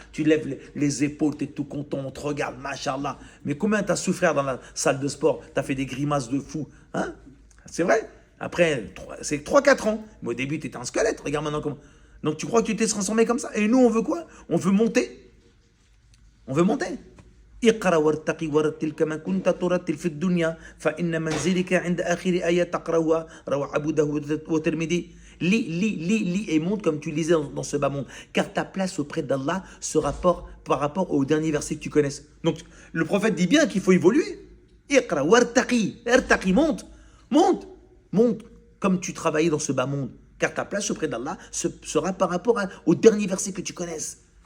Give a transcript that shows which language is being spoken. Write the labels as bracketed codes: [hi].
[fr] Tu lèves les épaules, tu es tout content, on te regarde, machallah. Mais combien tu as souffert dans la salle de sport? Tu as fait des grimaces de fou. Hein? C'est vrai? Après, c'est 3-4 ans. Mais au début, tu étais un squelette. Regarde maintenant comment. Donc tu crois que tu t'es transformé comme ça? Et nous, on veut quoi? On veut monter. On veut monter. [ar] اقرأ وارتقي ورتل كما كنت ترتل في الدنيا فإن منزلك عند آخر آية تقرأها رواه أبو داود والترمذي. [fr] Lis et monte comme tu lisais dans ce bas monde. Car ta place auprès d'Allah par rapport au dernier verset que tu connaisses. Donc le prophète dit bien qu'il faut évoluer. [ar] Iqra wartaqi, [fr] monte comme tu travaillais dans ce bas monde. Car ta place auprès d'Allah sera par rapport au dernier verset que tu connaisses.